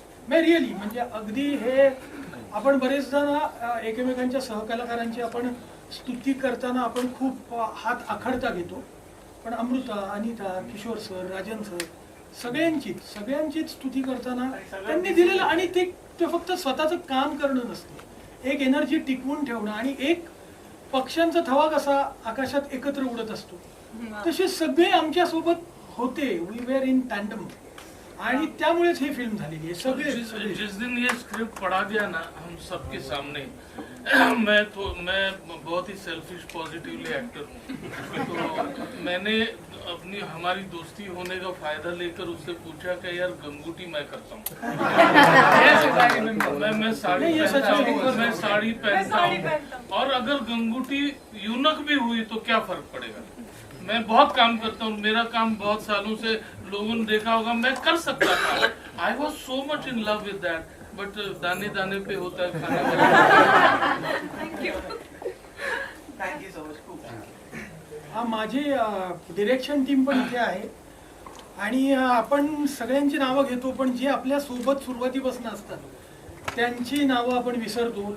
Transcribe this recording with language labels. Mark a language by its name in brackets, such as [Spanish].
[Marathi] मैं रिअली म्हणजे अगदी हे आपण बरेच जण एकमेकांच्या सहकलाकारांची आपण स्तुती करताना आपण खूप हात आखडता घेतो, पण अमृता, अनिता, किशोर सर, राजन सर सगळ्यांचीच स्तुती करताना त्यांनी दिलेलं, आणि ते फक्त स्वतःचं काम करणं नसतं, एक एनर्जी टिकवून ठेवणं, आणि एक पक्ष्यांचा थवा कसा आकाशात एकत्र उडत असतो तसे सगळे आमच्या सोबत होते। [English] we were in tandem [Marathi] आणि त्यामुळेच ही फिल्म झालेली आहे सगळे [Hindi] जिस दिन ये स्क्रिप्ट पढ़ा गया ना हम सबके सामने, मैं बहुत ही सेल्फिश पॉजिटिवली एक्टर हूँ, तो मैंने हमारी दोस्ती होने का फायदा लेकर उससे पूछा कि यार गंगूटी मैं करता हूँ। मैं साड़ी पहनता हूँ और अगर गंगूटी यूनक भी हुई तो क्या फर्क पड़ेगा। मैं बहुत काम करता हूँ, मेरा काम बहुत सालों से लोगों ने देखा होगा, मैं कर सकता था। [English] I was so much in love with that, [Hindi] but दाने दाने पे होता है खाने वाला। [English] Thank you so much. [Marathi] माझी डिरेक्शन टीम पण इथे आहे आणि आपण सगळ्यांची नावं घेतो, पण जे आपल्या सोबत सुरुवातीपासून असतात त्यांची नावं आपण विसरतो.